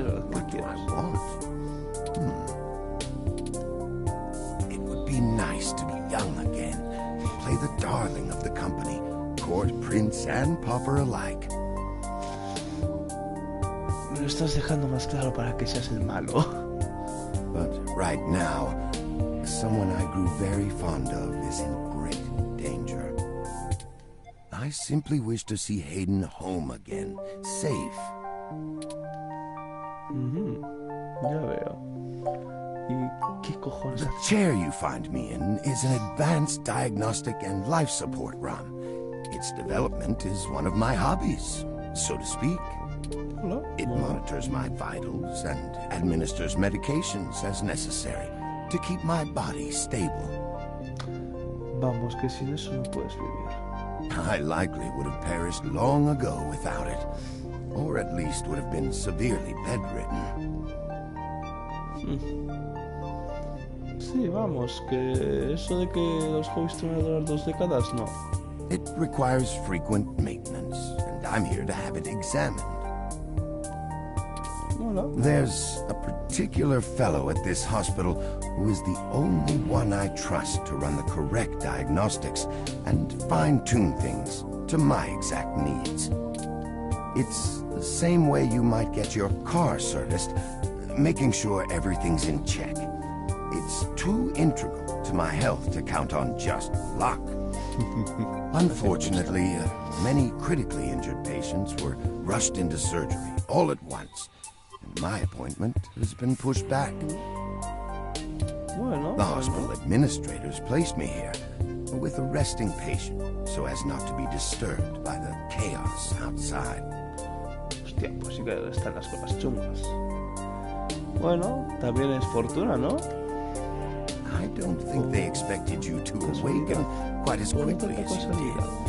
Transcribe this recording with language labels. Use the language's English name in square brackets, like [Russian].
[English] What do I want? It would be nice to be young again, play the darling of the company, court prince and pauper alike. [Spanish] Me lo estás dejando más claro para que seas el malo. [English] But right now, someone I grew very fond of is in great danger. I simply wish to see Hayden home again, safe. [Spanish] Ya veo. ¿Y qué cojones [English] The [Spanish] haces? [English] chair you find me in is an advanced diagnostic and life support ROM. Its development is one of my hobbies, so to speak. [Spanish] Hola. [English] It monitors my vitals and administers medications as necessary to keep my body stable. [Spanish] Vamos, que sin eso no puedes vivir. [English] I likely would have perished long ago without it, or at least would have been severely bedridden. [Spanish] Sí, vamos, que eso de que los hobbies te van a durar 2 décadas, no. [English] It requires frequent maintenance, and I'm here to have it examined. [Spanish] Hola. [English] There's a particular fellow at this hospital who is the only one I trust to run the correct diagnostics and fine-tune things to my exact needs. It's the same way you might get your car serviced, making sure everything's in check. It's too integral to my health to count on just luck. Unfortunately, many critically injured patients were rushed into surgery all at once, and my appointment has been pushed back. [Spanish] Bueno. [English] The hospital administrators placed me here with a resting patient so as not to be disturbed by the chaos outside. [Spanish] Hostia, pues sí que están las cosas chungas. Bueno, también es fortuna, ¿no? [English] I don't think they expected you to awaken quite as quickly as you did.